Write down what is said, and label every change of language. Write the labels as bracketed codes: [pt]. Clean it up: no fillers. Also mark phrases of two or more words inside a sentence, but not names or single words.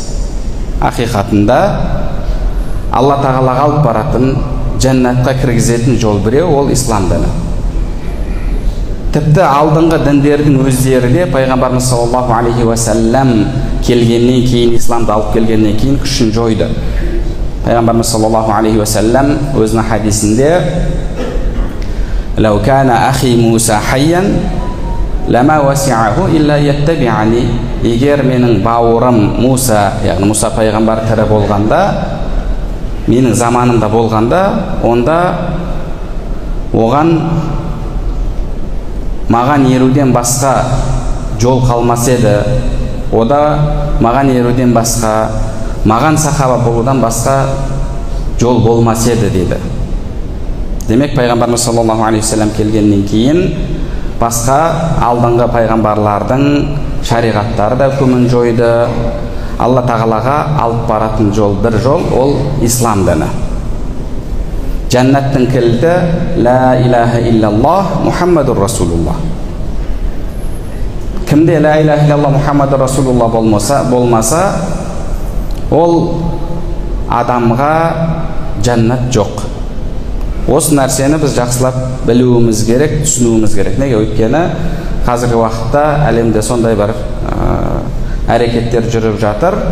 [kk] Ақиқатында Алла Тағалаға алып баратын, жәннатқа кіргізетін жол біреу, ол ислам діні. Тіпті алдыңғы діндердің өздері де пайғамбарымыз [ar] صلى الله عليه وسلم [kk] келгеннен кейін, исламды алып келгеннен кейін күшін жойды. Пайғамбарымыз [ar] صلى الله عليه وسلم [kk] өзінің хадисінде: [ar] "لو كان أخي موسى حيا لما وسعه إلا يتبعني." [kk] Егер менің бауырым Муса, яғни Муса пайғамбар тірі болғанда, менің заманымда болғанда, онда оған маған еруден басқа жол қалмас еді. Ода маған еруден басқа, маған сахаба болудан басқа жол болмас еді дейді. Демек пайғамбарымыз [ar] صلى الله عليه وسلم [kk] келгеннен кейін басқа алдыңғы пайғамбарлардың шариғаттары да көмін жойды. Алла Тағалаға алып баратын жол бір жол, ол ислам діні. Жәннаттың кілті [ar] لا إله إلا الله محمد رسول الله. [kk] Кімде [ar] لا إله إلا الله محمد رسول الله [kk] болмаса, ол адамға жәннат жоқ. Осы нәрсені біз жақсылап білуіміз керек, түсінуіміз керек. Неге? Өйткені қазіргі уақытта әлемде сондай бір әрекеттер жүріп жатыр.